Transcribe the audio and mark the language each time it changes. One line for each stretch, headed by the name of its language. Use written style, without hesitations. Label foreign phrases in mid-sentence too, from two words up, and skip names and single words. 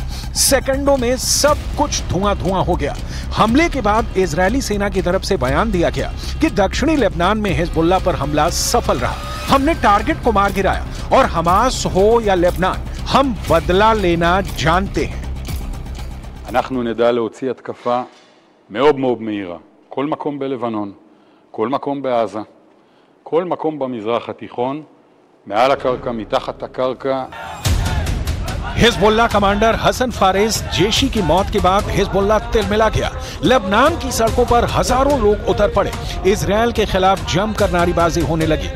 Hindi: सेकंडों में सब कुछ धुआं धुआं हो गया। हमले के बाद इजरायली सेना की तरफ से बयान दिया गया कि दक्षिणी लेबनान में हिजबुल्लाह पर हमला सफल रहा। हमने टारगेट को मार गिराया और हमास हो या लेबनान, हम बदला लेना जानते हैं।
Hebrew: אנחנו נדע להוציא התקפה מאוד מאוד מהירה. כל מקום בלבנון, כל מקום בעזה, כל מקום במזרח התיכון, מעל הקרקע, מתחת הקרקע.
Hindi: हिजबुल्लाह कमांडर हसन फारेज जेशी की मौत के बाद हिजबुल्लाह तिलमिला गया। लेबनान की सड़कों पर हजारों लोग उतर पड़े। इजरायल के खिलाफ जमकर नारेबाजी होने लगी।